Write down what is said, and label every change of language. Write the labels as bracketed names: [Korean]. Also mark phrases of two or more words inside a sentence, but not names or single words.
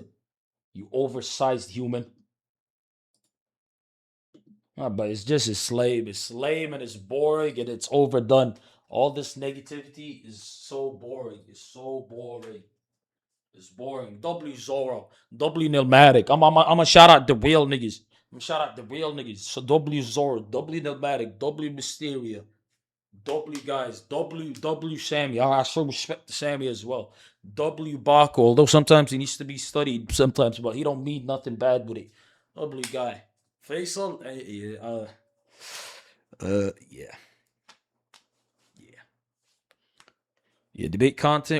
[English] You oversized human. But it's just it's lame. It's lame and it's boring and it's overdone. All this negativity is so boring. It's so boring. It's boring. W Zoro. W Nilmatic. I'm a shout out the real niggas. So W Zoro. W Nilmatic. W Mysteria. W guys. W Sammy. I show respect to Sammy as well. W Baco. Although sometimes he needs to be studied sometimes, but he don't mean nothing bad with it. W guy. Faisal, yeah, debate content.